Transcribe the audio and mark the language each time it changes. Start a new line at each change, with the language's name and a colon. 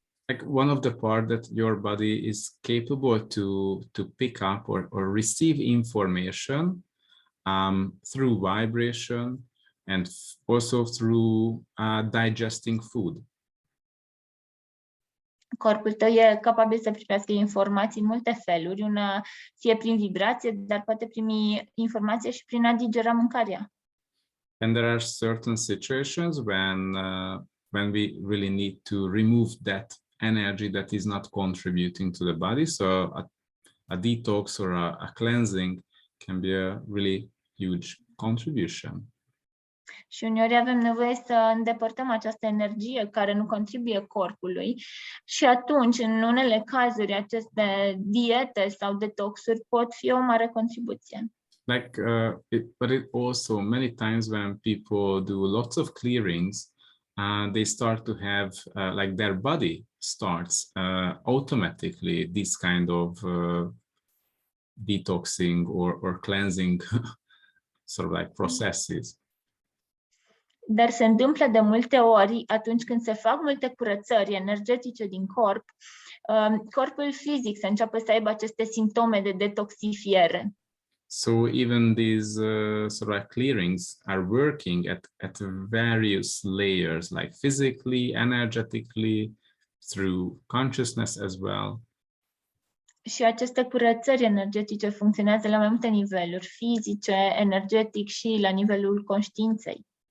English: Like one of the part that your body is capable to pick up or receive information through vibration and also through digesting food.
Romanian: Corpul tău e capabil să primească informații în multe feluri, una fie prin vibrație, dar poate primi informație și prin a digera mâncarea.
English: And there are certain situations when we really need to remove that energy that is not contributing to the body. So a detox or a cleansing can be a really huge contribution.
Romanian: Și uneori avem nevoie să îndepărtăm această energie care nu contribuie corpului și atunci, în unele cazuri, aceste diete sau detoxuri pot fi o mare contribuție.
English: Like, but it also many times when people do lots of clearings, they start to have like their body starts automatically this kind of detoxing or cleansing sort of like processes.
Romanian: Dar se întâmplă de multe ori, atunci când se fac multe curățări energetice din corp, corpul fizic se începe să aibă aceste simptome de detoxifiere.
English: So even these sort of like clearings are working at various layers, like physically, energetically, through consciousness as well.
Romanian: Și aceste curățări energetice funcționează la mai multe niveluri, fizice, energetic și la nivelul conștiinței.